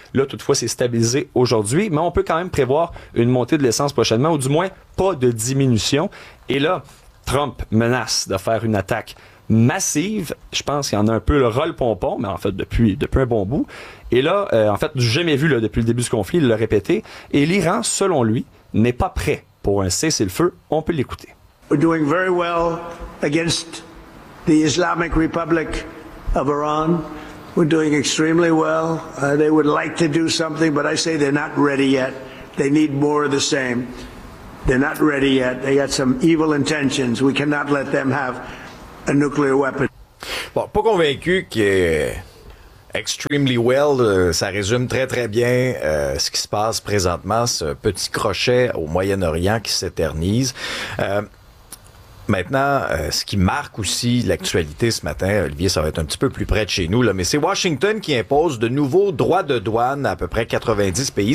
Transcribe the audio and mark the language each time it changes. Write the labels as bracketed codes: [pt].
[fr] Là, toutefois, c'est stabilisé aujourd'hui, mais on peut quand même prévoir une montée de l'essence prochainement, ou du moins, pas de diminution. Et là, Trump menace de faire une attaque massive. Je pense qu'il y en a un peu le rôle-pompon, mais en fait, depuis un bon bout. Et là, en fait, jamais vu là, depuis le début du conflit, il l'a répété. Et l'Iran, selon lui, n'est pas prêt pour un cessez-le-feu. On peut l'écouter. [en] We're doing very well against the Islamic Republic of Iran. We're doing extremely well. They would like to do something, but I say they're not ready yet. They need more of the same. They're not ready yet. They got some evil intentions. We cannot let them have a nuclear weapon. [fr] Bon, pas convaincu que [en] extremely well, [fr] ça résume très très bien ce qui se passe présentement, ce petit crochet au Moyen-Orient qui s'éternise. Maintenant, ce qui marque aussi l'actualité ce matin, Olivier, ça va être un petit peu plus près de chez nous, là, mais c'est Washington qui impose de nouveaux droits de douane à peu près 90 pays.